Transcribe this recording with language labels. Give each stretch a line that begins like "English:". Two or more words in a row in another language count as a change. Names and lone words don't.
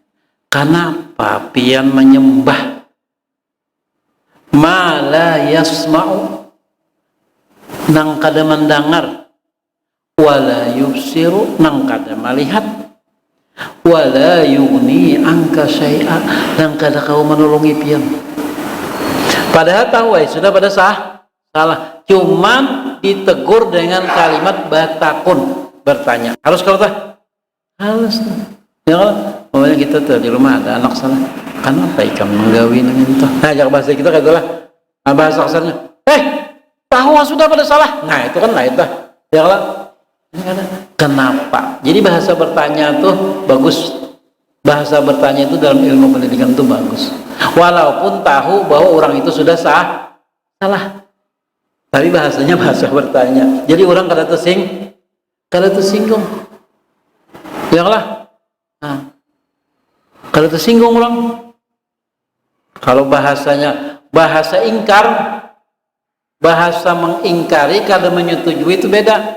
Banjar: Kenapa pian menyembah
Arabic: ما لا يسمع,
Banjar: nang kada mendengar,
Arabic: ولا يبصر,
Banjar: nang kada melihat,
Arabic: ولا يغني عنك شيئا,
Banjar: nang kada kau menolongi pian. Padahal tahu sudah pada salah, cuman ditegur dengan kalimat batakun, bertanya. Harus kalau halus tuh. Ya kalau pokoknya kita tuh di rumah ada anak salah, kenapa ikan menggawi dengan itu? Nah, jangan bahasa kita katalah, bahasa kasarnya, bahwa sudah pada salah. Nah itu kan lain dah. Ya kalau kenapa? Jadi bahasa bertanya tuh bagus. Bahasa bertanya itu dalam ilmu pendidikan itu bagus. Walaupun tahu bahwa orang itu sudah salah. Tapi bahasanya bahasa bertanya. Jadi orang kada tersinggung. Ya lah. Nah, kada tersinggung orang. Kalau bahasanya bahasa ingkar, bahasa mengingkari kada menyetujui itu beda.